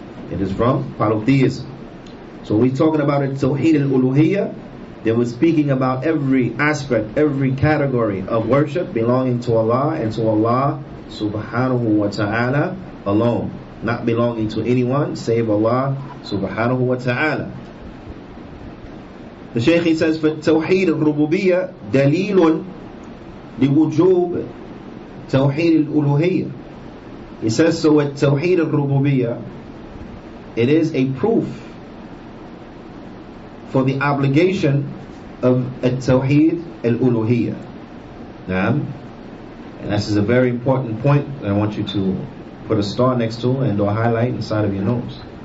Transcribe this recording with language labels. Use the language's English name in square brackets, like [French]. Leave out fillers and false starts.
[English] It is from polytheism. So we're talking about at-Tawheed al-Uluhiyyah. They were speaking about every aspect, every category of worship belonging to Allah and to Allah subhanahu wa ta'ala alone, not belonging to anyone save Allah subhanahu wa ta'ala. The Shaykh, he says, [Arabic] فَالتَّوْحِيدُ الرُّبُوبِيَّةِ دَلِيلٌ لِوُجُوبِ تَوْحِيدِ الْأُلُوهِيَّةِ. [English] He says, so at Tawheed al-Rububiyyah, it is a proof for the obligation of at-Tawheed al-Uluhiyyah. Naam. And this is a very important point that I want you to put a star next to and or highlight inside of your notes.